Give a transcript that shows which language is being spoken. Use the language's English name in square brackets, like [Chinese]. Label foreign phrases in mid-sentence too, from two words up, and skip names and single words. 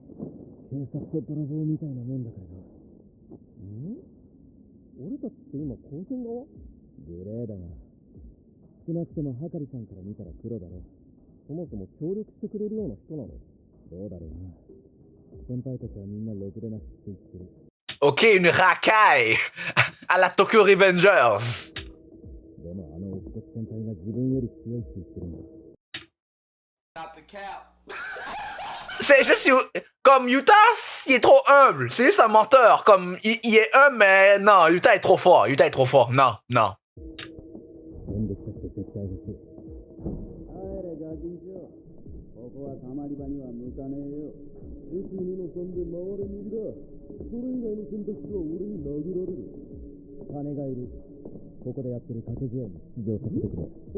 [Japanese] 警察と泥棒みたいなもんだからな。俺たちって今高専側？グレーだが、少なくともはかりさんから見たら黒だろう。そもそも協力してくれるような人なの？どうだろうな。先輩たちはみんなろくでなしって言ってる。 [French] Ok, une racaille à la Tokyo Revengers. [Japanese] でもあの乙骨先輩が自分より強いって言ってるんだ。 [French] C'est juste comme Utah, il est trop humble. C'est juste un menteur. Comme il est humble, mais non, Utah est trop fort. Utah est trop fort. Non, non. [Japanese] 全力として絶対欲しい。帰れガキンチョ。ここはたまり場には向かねえよ。1、2の3で回れ右だ。それ以外の選択肢は俺に殴られる。金がいる。ここでやってる掛け試合に出場させてくれ。